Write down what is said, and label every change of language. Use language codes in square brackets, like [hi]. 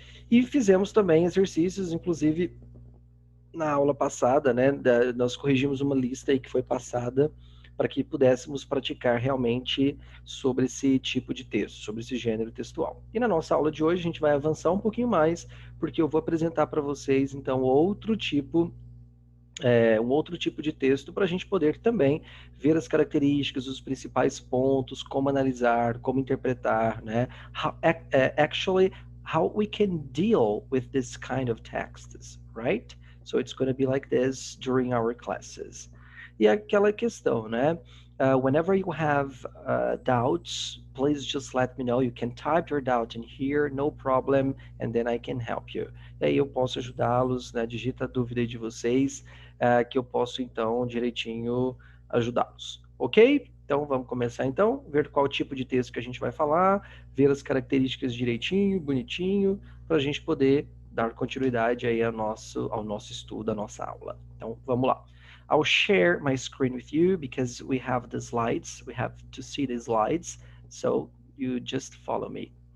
[pt] E fizemos também exercícios, inclusive na aula passada, né, nós corrigimos uma lista aí que foi passada para que pudéssemos praticar realmente sobre esse tipo de texto, sobre esse gênero textual. E na nossa aula de hoje a gente vai avançar um pouquinho mais, porque eu vou apresentar para vocês então um outro tipo de texto para a gente poder também ver as características, os principais pontos, como analisar, como interpretar, né? [en] Actually, how we can deal with this kind of texts, right? So it's going to be like this during our classes. [pt] E aquela questão, né? [en] Whenever you have doubts, please just let me know. You can type your doubt in here, no problem, and then I can help you. [pt] E aí eu posso ajudá-los, né? Digita a dúvida aí de vocês, que eu posso então direitinho ajudá-los. Ok? Então vamos começar então, ver qual tipo de texto que a gente vai falar, ver as características direitinho, bonitinho, para a gente poder dar continuidade aí ao nosso estudo, à nossa aula. Então vamos lá. [en] I'll share my screen with you because we have the slides. We have to see the slides. So you just follow me.